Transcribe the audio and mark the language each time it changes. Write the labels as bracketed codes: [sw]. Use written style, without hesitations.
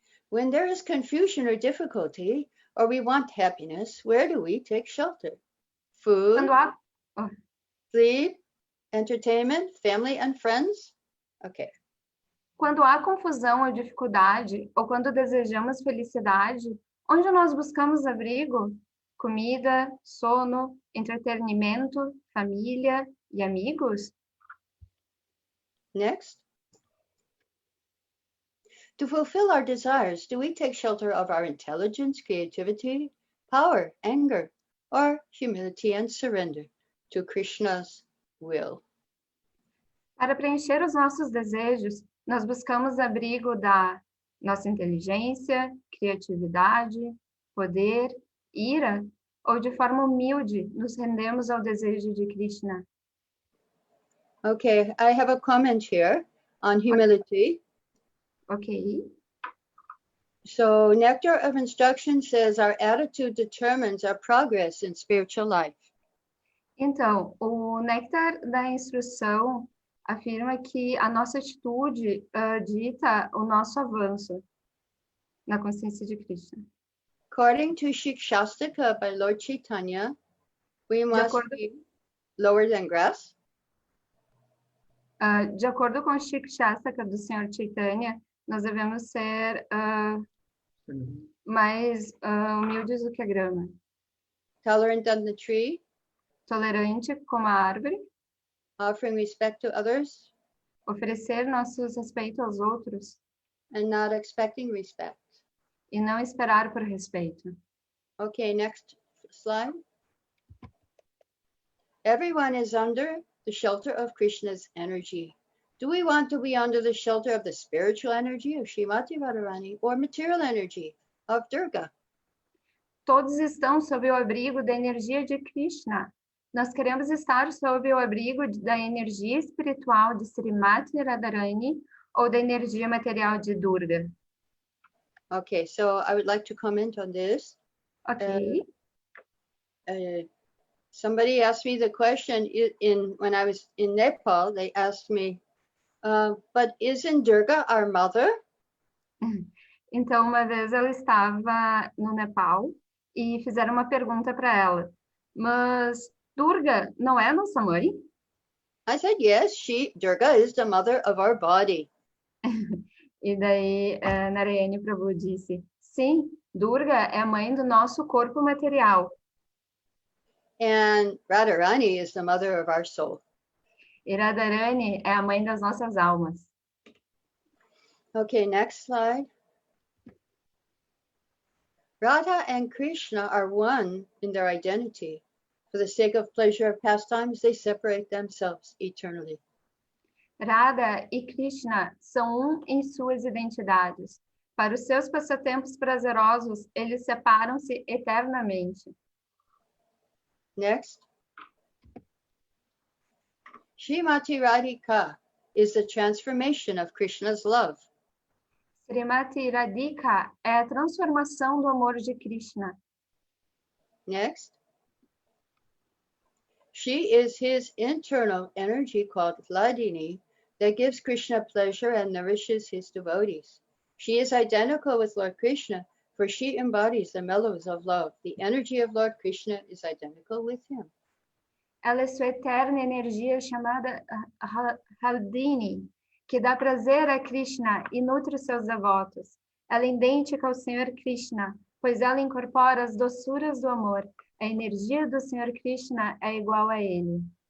[en] When there is confusion or difficulty, or we want happiness, where do we take shelter? Food, sleep, entertainment, family and friends? Okay. [pt] Quando há confusão ou dificuldade, ou quando desejamos felicidade, onde nós buscamos abrigo? Comida, sono, entretenimento, família e amigos? [en] Next. To fulfill our desires, do we take shelter of our intelligence, creativity, power, anger, or humility and surrender to Krishna's will? [pt] Para preencher os nossos desejos, nós buscamos abrigo da nossa inteligência, criatividade, poder, ira, ou de forma humilde nos rendemos ao desejo de Krishna. [en] Okay, I have a comment here on humility. Ok. So Nectar of Instruction says our attitude determines our progress in spiritual life. [pt] Então, o Néctar da Instrução afirma que a nossa atitude dita o nosso avanço na consciência de Krishna. [en] According to Shikshastika by Lord Chaitanya, we must be lower than grass. [pt] De acordo com o Shikshastika do Senhor Chaitanya, nós devemos ser mais humildes do que a grama. [en] Tolerant than the tree. [pt] Tolerante como a árvore. [en] Offering respect to others. [pt] Oferecer nossos respeitos aos outros. [en] And not expecting respect. [pt] E não esperar por respeito. [en] Okay, next slide. Everyone is under the shelter of Krishna's energy. Do we want to be under the shelter of the spiritual energy of Śrīmatī Rādhārāṇī or material energy of Durga? [pt] Todos estão sob o abrigo da energia de Krishna. Nós queremos estar sob o abrigo da energia espiritual de Śrīmatī Rādhārāṇī ou da energia material de Durga. [en] Okay, so I would like to comment on this. Ok. Somebody asked me the question when I was in Nepal. They asked me, but isn't Durga our mother? [pt] Então, uma vez ela estava no Nepal e fizeram uma pergunta para ela. Mas Durga não é nossa mãe? [en] I said, yes, Durga is the mother of our body. [pt] E daí Narayani Prabhu disse, sim, Durga é a mãe do nosso corpo material. [en] And Radharāṇī is the mother of our soul. [pt] E Radharāṇī é a mãe das nossas almas. [en] Okay, next slide. Radha and Krishna are one in their identity. For the sake of pleasure of pastimes, they separate themselves eternally. [pt] Radha e Krishna são em suas identidades. Para os seus passatempos prazerosos, eles separam-se eternamente. [en] Next. Śrīmatī Rādhika is the transformation of Krishna's love. [pt] Śrīmatī Rādhika é a transformação do amor de Krishna. [en] Next. She is his internal energy called Hladini that gives Krishna pleasure and nourishes his devotees. She is identical with Lord Krishna, for she embodies the mellows of love. The energy of Lord Krishna is identical with him. [pt] Ela é sua eterna energia chamada Haldini, que dá prazer a Krishna e nutre seus devotos. Ela é idêntica ao Senhor Krishna, pois ela incorpora as doçuras do amor. A energia do Senhor Krishna é igual a ele.